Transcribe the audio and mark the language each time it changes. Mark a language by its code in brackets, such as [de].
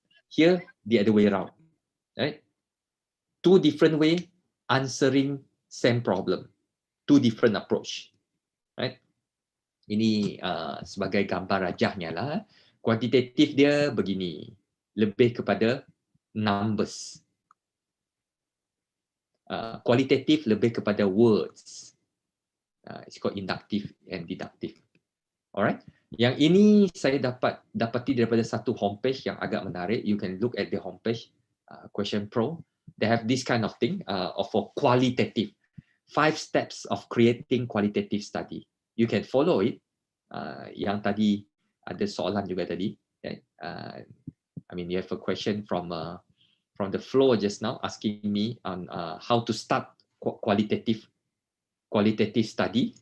[en] Here, the other way around, right? Two different way answering same problem, two different approach, right? [ms] Ini sebagai gambar rajahnya lah. Kuantitatif dia begini, lebih kepada numbers. Qualitative lebih kepada words. [en] It's called inductive and deductive. Alright. [ms] Yang ini saya dapati daripada satu homepage yang agak menarik. [en] You can look at the homepage, Question Pro. They have this kind of thing for qualitative. 5 steps of creating qualitative study. You can follow it. [ms] Yang tadi ada soalan juga tadi. [en] I mean, you have a question from the floor just now asking me on how to start qualitative study.